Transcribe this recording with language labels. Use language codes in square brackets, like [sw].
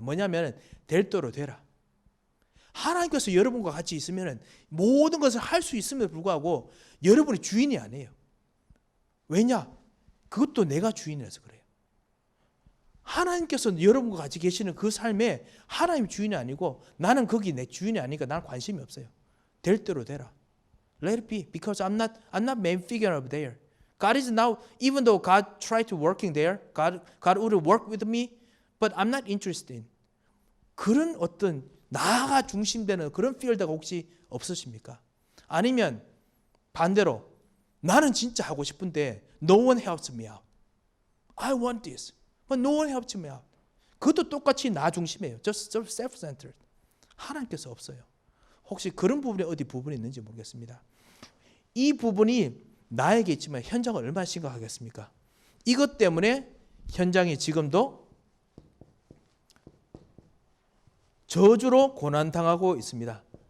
[ko] 뭐냐면 될 대로 되라. 하나님께서 여러분과 같이 있으면 모든 것을 할 수 있음에도 불구하고 여러분이 주인이 아니에요. 왜냐? 그것도 내가 주인이라서 그래요. 하나님께서 여러분과 같이 계시는 그 삶에 하나님 주인이 아니고 나는 거기 내 주인이 아니니까 나는 관심이 없어요. 될 대로 되라. [en] Let it be, because I'm not main figure of there. God is now, even though God tried to working there, God would work with me, but I'm not interested in. [ko] 그런 어떤 나가 중심되는 그런 필드가 혹시 없으십니까? 아니면 반대로 나는 진짜 하고 싶은데 [en] no one helps me out. I want this, but no one helps me out. [ko] 그것도 똑같이 나 중심이에요. [en] Just self-centered. [ko] 하나님께서 없어요. 혹시 그런 부분에 어디 부분이 있는지 모르겠습니다. 이 부분이 나에게 있지만 현장은 얼마나 심각하겠습니까? 이것 때문에 현장이 지금도 저주로 고난당하고 있습니다.